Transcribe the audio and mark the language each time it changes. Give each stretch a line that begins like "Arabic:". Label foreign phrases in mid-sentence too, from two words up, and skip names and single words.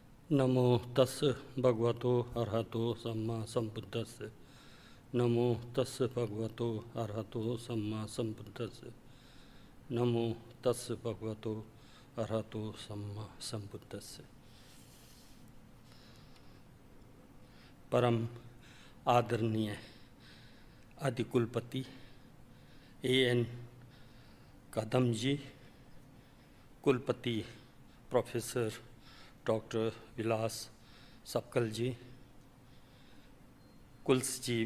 Pali: नमो तस् भगवतो अरहतो सम्मा संबुद्धस्य। नमो तस् भगवतो अरहतो सम्मा संबुद्धस्य। नमो तस् भगवतो अरहतो सम्मा संबुद्धस्य।
Hindi: परम आदरणीय अधिकुलपति A.N. कदम जी, कुलपति प्रोफेसर डॉक्टर विलास सपकल जी, कुलसचिव